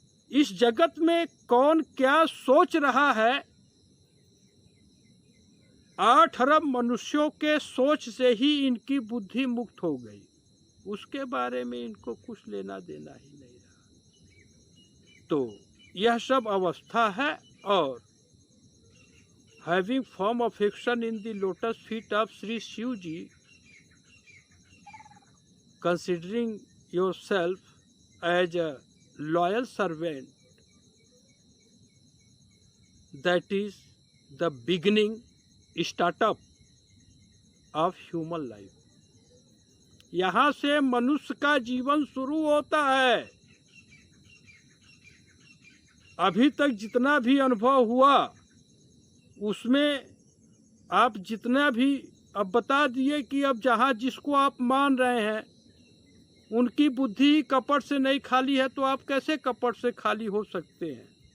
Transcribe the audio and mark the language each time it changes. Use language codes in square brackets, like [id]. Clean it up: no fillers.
[hi] इस जगत में कौन क्या सोच रहा है, 8 अरब मनुष्यों के सोच से ही इनकी बुद्धि मुक्त हो गई। उसके बारे में इनको कुछ लेना देना ही नहीं रहा। तो यह सब अवस्था है। [en] और having firm affection in the lotus feet of Sri Shivji, considering yourself as a loyal servant, that is the beginning, startup of human life. [hi] यहाँ से मनुष्य का जीवन शुरू होता है। अभी तक जितना भी अनुभव हुआ उसमें आप जितना भी अब बता दिए कि अब जहाँ जिसको आप मान रहे हैं उनकी बुद्धि कपट से नहीं खाली है, तो आप कैसे कपट से खाली हो सकते हैं।